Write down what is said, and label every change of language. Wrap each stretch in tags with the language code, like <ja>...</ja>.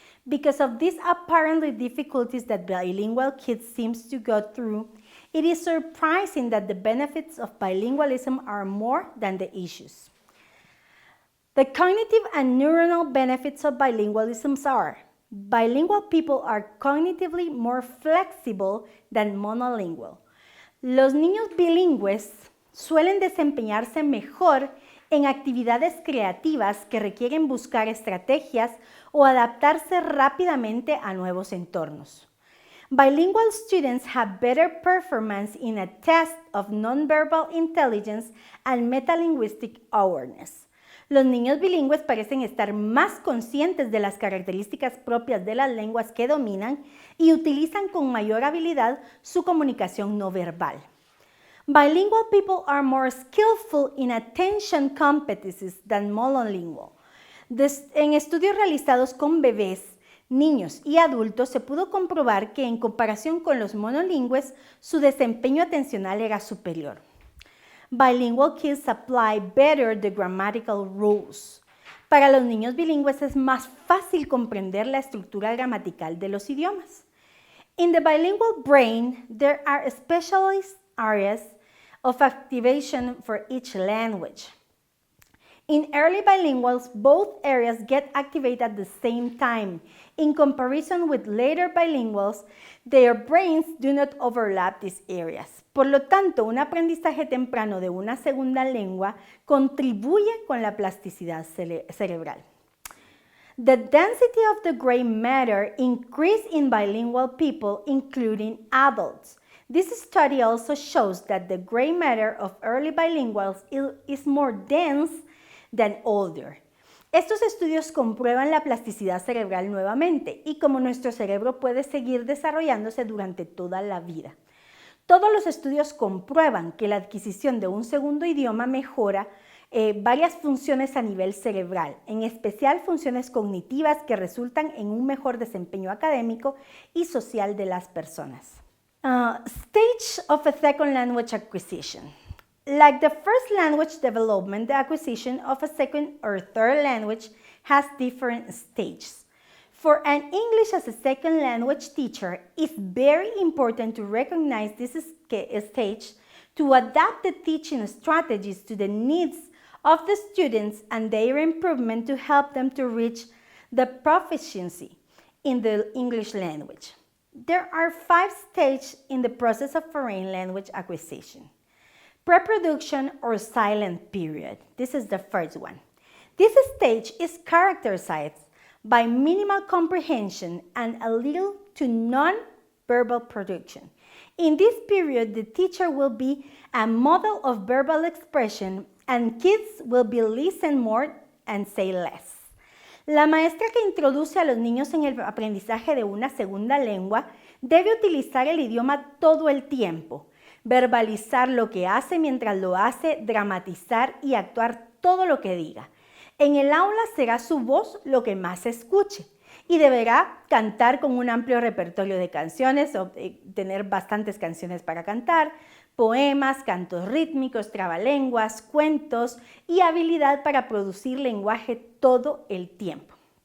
<en>Because of these apparently difficulties that bilingual kids seem to go through, it is surprising that the benefits of bilingualism are more than the issues. The cognitive and neuronal benefits of bilingualism are: bilingual people are cognitively more flexible than monolingual.</en> <es>Los niños bilingües suelen desempeñarse mejor en actividades creativas que requieren buscar estrategias o adaptarse rápidamente a nuevos entornos.</es> <en>Bilingual students have better performance in a test of nonverbal intelligence and metalinguistic awareness.</en> <es>Los niños bilingües parecen estar más conscientes de las características propias de las lenguas que dominan y utilizan con mayor habilidad su comunicación no verbal.</es> <en>Bilingual people are more skillful in attention competencies than monolingual.</en> <es>En estudios realizados con bebés, niños y adultos se pudo comprobar que en comparación con los monolingües, su desempeño atencional era superior.</es> <en>Bilingual kids apply better the grammatical rules.</en> <es>Para los niños bilingües es más fácil comprender la estructura gramatical de los idiomas.</es> <en>In the bilingual brain, there are specialized areas of activation for each language. In early bilinguals, both areas get activated at the same time. In comparison with later bilinguals, their brains do not overlap these areas.</en> <es>Por lo tanto, un aprendizaje temprano de una segunda lengua contribuye con la plasticidad cerebral.</es> <en>The density of the gray matter increased in bilingual people, including adults. This study also shows that the gray matter of early bilinguals is more dense than older.</en> <es>Estos estudios comprueban la plasticidad cerebral nuevamente y cómo nuestro cerebro puede seguir desarrollándose durante toda la vida. Todos los estudios comprueban que la adquisición de un segundo idioma mejora varias funciones a nivel cerebral, en especial funciones cognitivas que resultan en un mejor desempeño académico y social de las personas.</es> <en>Stage of a second language acquisition. Like the first language development, the acquisition of a second or third language has different stages. For an English as a second language teacher, it's very important to recognize this stage to adapt the teaching strategies to the needs of the students and their improvement to help them to reach the proficiency in the English language. There are 5 stages in the process of foreign language acquisition. Pre-production or silent period. This is the first one. This stage is characterized by minimal comprehension and a little to non-verbal production. In this period, the teacher will be a model of verbal expression and kids will be listen more and say less.</en> <es>La maestra que introduce a los niños en el aprendizaje de una segunda lengua debe utilizar el idioma todo el tiempo, verbalizar lo que hace mientras lo hace, dramatizar y actuar todo lo que diga. En el aula será su voz lo que más se escuche y deberá cantar con un amplio repertorio de canciones o tener bastantes canciones para cantar, poemas, cantos rítmicos, trabalenguas, cuentos y habilidad para producir lenguaje todo el tiempo.</es>